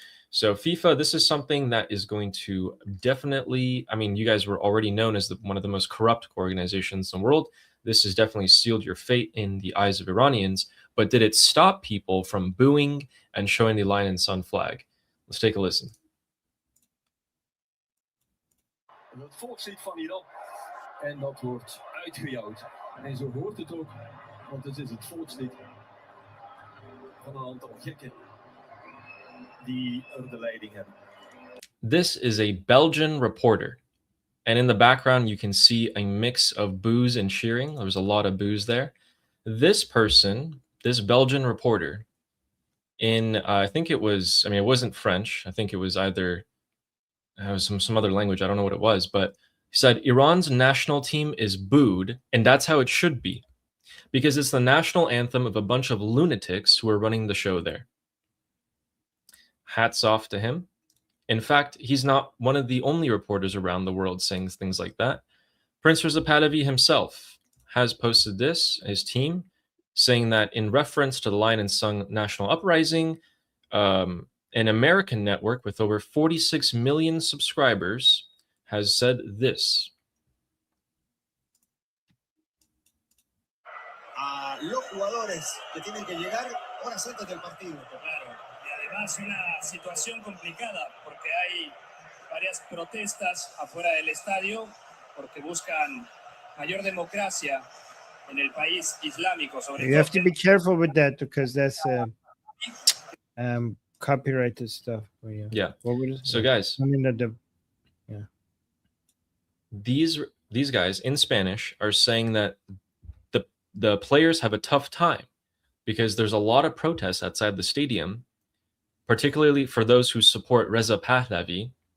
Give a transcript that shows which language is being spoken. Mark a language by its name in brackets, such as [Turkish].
[English] So FIFA, this is something that is going to definitely, I mean, you guys were already known as one of the most corrupt organizations in the world. This has definitely sealed your fate in the eyes of Iranians. But did it stop people from booing and showing the Lion and Sun flag? Let's take a listen. [Dutch] Het volk zit van Iran en dat wordt uitgejouwd. En zo hoort het ook, want het is het volkslied van een aantal gekken die er de leiding hebben. [English] This is a Belgian reporter. And in the background, you can see a mix of boos and cheering. There was a lot of boos there. This person, this Belgian reporter, I think it was, it wasn't French. I think it was either, it was some other language. I don't know what it was, but he said Iran's national team is booed, and that's how it should be, because it's the national anthem of a bunch of lunatics who are running the show there. Hats off to him. In fact, he's not one of the only reporters around the world saying things like that. Prince Reza Pahlavi himself has posted this, his team, saying that in reference to the Lion and Sung National Uprising, an American network with over 46 million subscribers has said this. [Spanish] A los jugadores que tienen que llegar horas antes del partido. Claro, y además una situación complicada porque hay varias protestas afuera del estadio porque buscan mayor democracia en el país islámico. [English] You have to be careful with that because that's copyrighted stuff. Yeah. So guys, these guys in Spanish are saying that the players have a tough time because there's a lot of protests outside the stadium, particularly for those who support Reza Pahlavi.